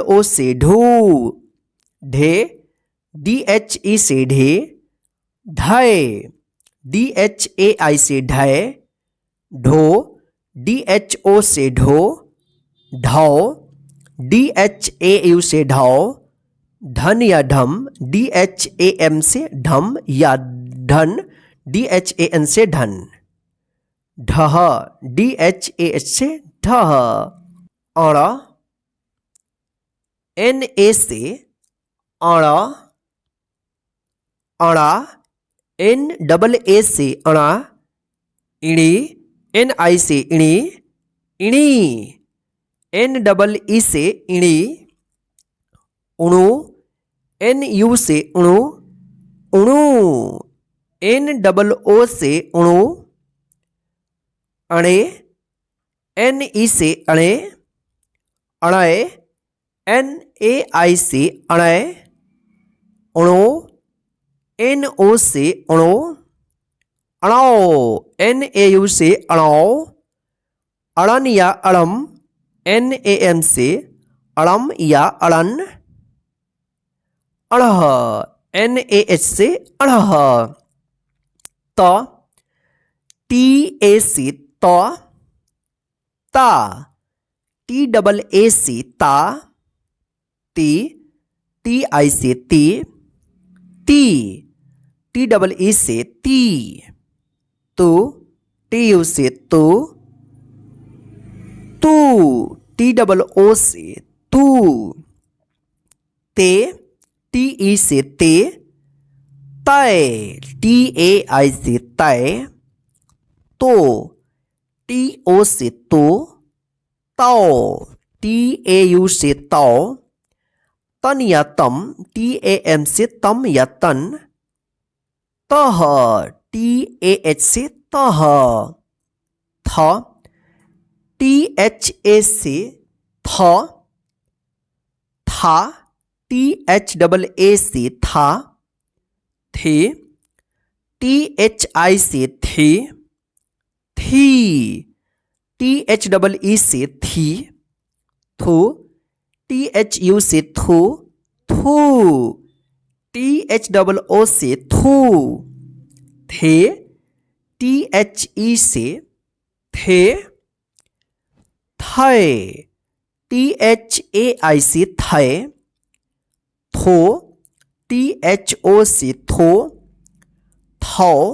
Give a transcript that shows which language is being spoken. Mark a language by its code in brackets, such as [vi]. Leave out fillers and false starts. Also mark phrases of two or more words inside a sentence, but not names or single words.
[hi] ओ से ढू, ढे, डी एच ई से ढे, ढाए, डी एच ए आई से ढाए, ढो, डी एच ओ से ढो, ढाओ, डी एच ए यू से ढाओ, धन या ढम, डी एच ए एम से ढम या धन, डी एच ए एन से धन, ढह, डी एच ए एच से ढह, अड़, एन ए से अड़, अड़ा, एन डबल ए से अड़ा, इणी, एन आई से इणी, इणी, एन डबल ई से इणी, उणु, एन यू से उणु, उणु, एन डबल ओ से उणु, अणे, एन ई से अणे, अणय, एन ए आई से अणय, उणो, एन ओ से उणो, अणाओ, एन ए यू से अणाओ, अड़न या अड़म, NAM से अड़म या अड़न, अड़ह, NAH से अड़ह। त, TA से त, ता, TAA से ता, ती, TI से ती, TEE से ती, तू, TU से तू, TOO से तू, ते, TE से ते, तय, TAI से तय, तो, TO से तो, ताओ, TAU से ताओ, तन या तम, TAM से तम या तन, तह, TAH से तह, थ, THA से थ, था, THAA से था, थे, THI से थे, थी, THEE से थी, थू, THU से थू, थू, THOO से थू, थे, THE से थे, थे, THAI से थे, थो, THO से थो, थौ,